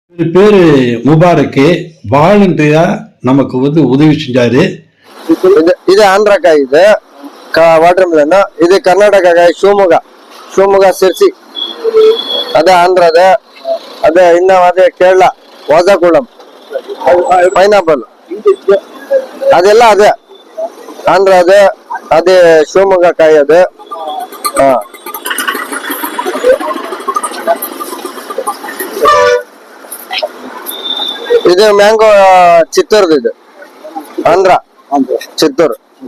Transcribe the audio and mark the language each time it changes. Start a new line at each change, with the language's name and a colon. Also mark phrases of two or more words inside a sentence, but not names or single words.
Tamil: இது பேரு முபாரக்கு. வாலண்டரியா நமக்கு உதவி செஞ்சாரு. இது ஆந்திராக்காய், இது
English: water melon.
Kannada: ಇದು ಕರ್ನಾಟಕ ಕಾಯಿ, ಶಿವಮೊಗ್ಗ ಸಿರ್ಸಿ, ಅದೇ ಆಂಧ್ರದ. ಅದೇ ಇನ್ನ ಅದೇ ಕೇರಳ ವಾಜಾಕುಳಂ ಪೈನಾಪಲ್, ಅದೆಲ್ಲ ಅದೇ ಆಂಧ್ರದ. ಅದೇ ಶಿವಮೊಗ್ಗ ಕಾಯಿ ಅದು. ಇದು ಮ್ಯಾಂಗೋ ಚಿತ್ತೂರ್ದು, ಇದು ಆಂಧ್ರ ಚಿತ್ತೂರು.